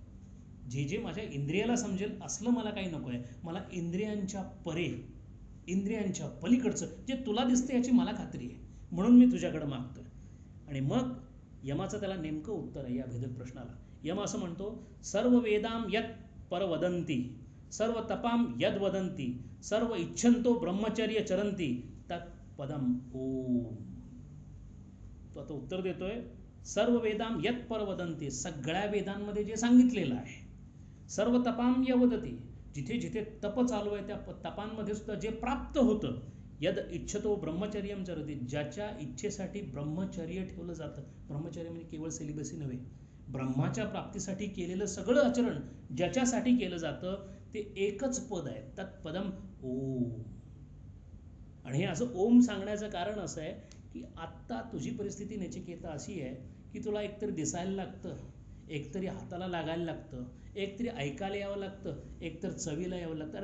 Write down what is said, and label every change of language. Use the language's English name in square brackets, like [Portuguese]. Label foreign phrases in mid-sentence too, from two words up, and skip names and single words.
[Marathi] जे माझ्या इंद्रियाला समजेल असलं मला काही नको आहे. मला इंद्रियांच्या परे, इंद्रियांच्या पलीकडचं जे तुला दिसतं याची मला खात्री आहे, म्हणून मी तुझ्याकडे मागतोय. आणि मग यमाचं त्याला नेमकं उत्तर आहे या भेदक प्रश्नाला. [Sanskrit] यम असं म्हणतो, सर्व वेदाम यत् परवदंती, सर्व तपाम यद वदंती, सर्व इच्छंतो ब्रह्मचर्य चरंती तत् पदम ओम. [Marathi] तो आता उत्तर देतोय, [Sanskrit] सर्व वेदाम यत् परवदंती, [Marathi] सगळ्या वेदांमध्ये जे सांगितलेलं आहे, [Sanskrit] सर्व तपाम यवदती, [Marathi] जिथे जिथे तप चालू आहे त्या तपांमध्ये सुद्धा जे प्राप्त होतं, [Sanskrit] यद इच्छतो ब्रह्मचर्यम चरती, [Marathi] ज्याच्या इच्छेसाठी ब्रह्मचर्य ठेवलं जातं. ब्रह्मचर्य म्हणजे केवळ सेलिबसी नव्हे, ब्रह्माच्या प्राप्तीसाठी केलेलं सगळं आचरण ज्याच्यासाठी केलं जातं ते एकच पद आहे, [Sanskrit] तत्पदम ओम. [Marathi] आणि हे असं ओम सांगण्याचं कारण असं आहे की आत्ता तुझी परिस्थिती नचिकेता अशी आहे की तुला एकतरी दिसायला लागतं, एकतरी हाताला लागायला लागतं, एकतरी ऐकायला यावं लागतं, एकतर चवीला यावं लागतं.